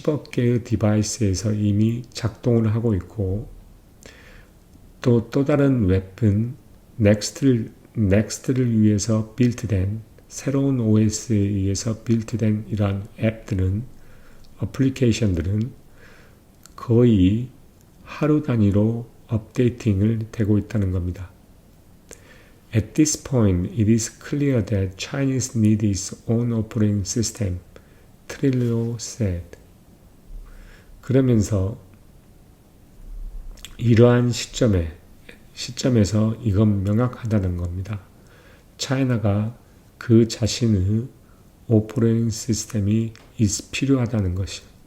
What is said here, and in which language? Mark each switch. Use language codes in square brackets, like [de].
[ko] 개의 디바이스에서 이미 작동을 하고 있고, 또 다른 웹은 넥스트를 위해서 빌드된 새로운 OS에 의해서 빌드된 이러한 앱들은, 어플리케이션들은 거의 하루 단위로 업데이팅을 되고 있다는 겁니다. [en] At this point, it is clear that Chinese need its own operating system, Trillo said. [ko] 그러면서 이러한 시점에서 이건 명확하다는 겁니다. 차이나가 그 자신의 오퍼레이팅 시스템이 필요하다는 것이.